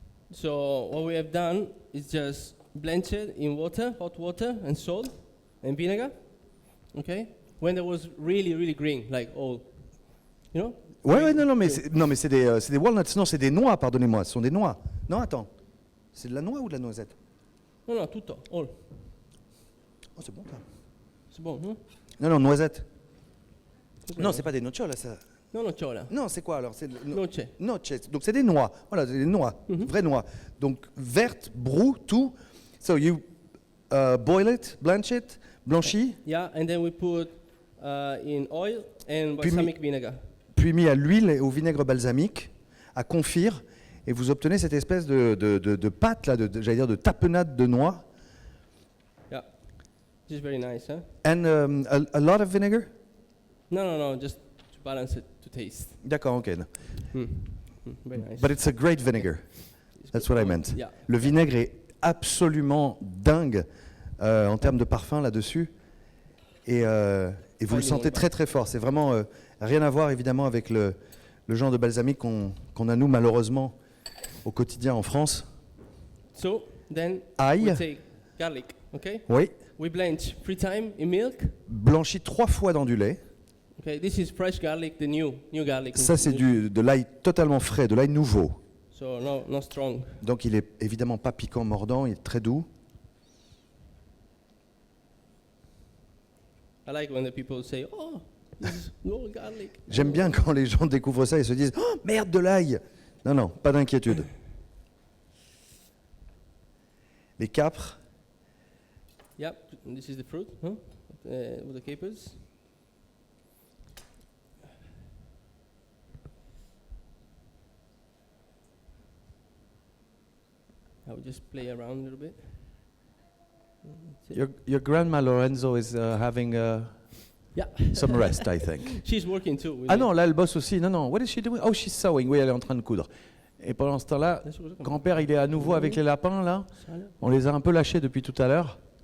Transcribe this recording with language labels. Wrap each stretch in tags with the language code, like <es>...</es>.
<en>So what we have done is just blanched in water, hot water, and salt and vinegar. Okay. When it was really green, like all, you know.</en> <fr>Ouais, non, mais c'est des walnuts. Non, c'est des noix, pardonnez-moi. Ce sont des noix. Non, attends. C'est de la noix ou de la noisette?</fr> <it>No, tutto, all.</it> <fr>Oh, c'est bon, ça. C'est bon, non? Non, noisette.</fr> <it>Cos'è?</it> <fr>Non, c'est pas des noccioles, ça.</fr> <it>No, nocciola.</it> <fr>Non, c'est quoi alors? C'est</fr> <it>Noce.</it> <fr>Noce. Donc c'est des noix. Voilà, c'est des noix, vraies noix. Donc vertes, brou, tout.</fr> <en>So you boil it, blanch it, blanchi, Yeah, and then we put in oil and</en> <fr>Puis</fr> <en>balsamic vinegar.</en> <fr>puis mis à l'huile et au vinaigre balsamique, à confire, et vous obtenez cette espèce de pâte, là, j'allais dire de tapenade de noix.</fr> <en>Yeah, this is very nice, huh? And a lot of vinegar? No, just to balance it to taste. D'accord, ok. Very nice. But it's a great vinegar. It's That's good. what I meant. Yeah.</en> <fr>Le vinaigre est absolument dingue en termes de parfum là-dessus. Et vous le sentez très très fort. C'est vraiment rien à voir évidemment avec le genre de balsamique qu'on a nous malheureusement au quotidien en France.</fr> <en>So then</en> <fr>Ail.</fr> <en>we take garlic, okay?</en> <fr>Oui,</fr> <en>We blanch 3 times in milk.</en> <fr>blanchi 3 fois dans du lait.</fr> <en>Okay, this is fresh garlic, the new garlic.</en> <fr>Ça c'est de l'ail totalement frais, de l'ail nouveau.</fr> <en>So no strong.</en> <fr>Donc il est évidemment pas piquant mordant, il est très doux.</fr> <en>I like when the people say, "Oh, this is no garlic."</en> <fr>J'aime bien quand les gens découvrent ça et se disent « Oh merde, de l'ail !» Non, pas d'inquiétude. Les capres,</fr> <en>Yep, this is the fruit, huh? With the capers. I will just play around a little bit. That's it. your grandma Lorenzo is having Yeah. some rest, I think. She's working too. with Ah me.</en> <fr>non, là elle bosse aussi.</fr> <en>Non, what is she doing? Oh, she's sewing.</en> <fr>Oui, elle est en train de coudre. Et pendant ce temps-là, grand-père, il est à nouveau avec les lapins, là. On les a un peu lâchés depuis tout à l'heure.</fr>